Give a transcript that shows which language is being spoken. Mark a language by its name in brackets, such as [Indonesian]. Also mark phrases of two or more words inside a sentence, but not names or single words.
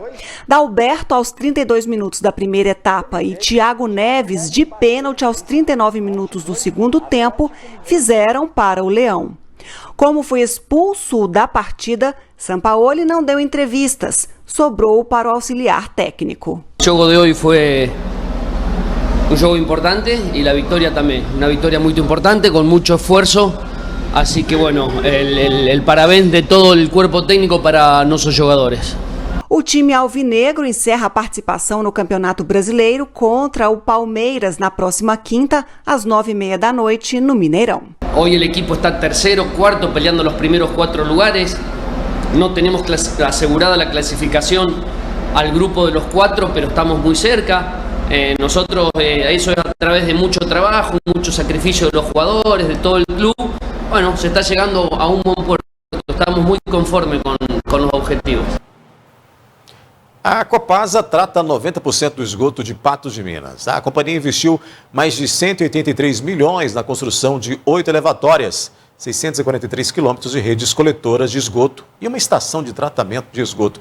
[Portuguese] Dalberto aos 32 minutos da primeira etapa e Thiago Neves de pênalti aos 39 minutos do segundo tempo fizeram para o Leão. Como foi expulso da partida, Sampaoli não deu entrevistas, sobrou para o auxiliar técnico. O jogo de hoje foi um jogo importante e a vitória também, uma vitória muito importante, com muito esforço. [Spanish] Así que bueno, el parabéns de todo el cuerpo técnico [Portuguese] para nossos jogadores. O time alvinegro encerra a participação no Campeonato Brasileiro contra o Palmeiras na próxima quinta, às 9h30 da noite, no Mineirão. [Spanish] Hoy el equipo está tercero, cuarto, peleando los primeros 4 lugares. No tenemos asegurada la clasificación al grupo de los 4, pero estamos muy cerca. Nosotros, eso es a través de mucho trabajo, mucho sacrificio de los jugadores, de todo el club. Bueno, se está llegando a un buen puerto. Estamos muy conformes con los objetivos. [Portuguese] A Copasa trata 90% do esgoto de Patos de Minas. A companhia investiu mais de 183 milhões na construção de 8 elevatórias, 643 quilômetros de redes coletoras de esgoto e uma estação de tratamento de esgoto.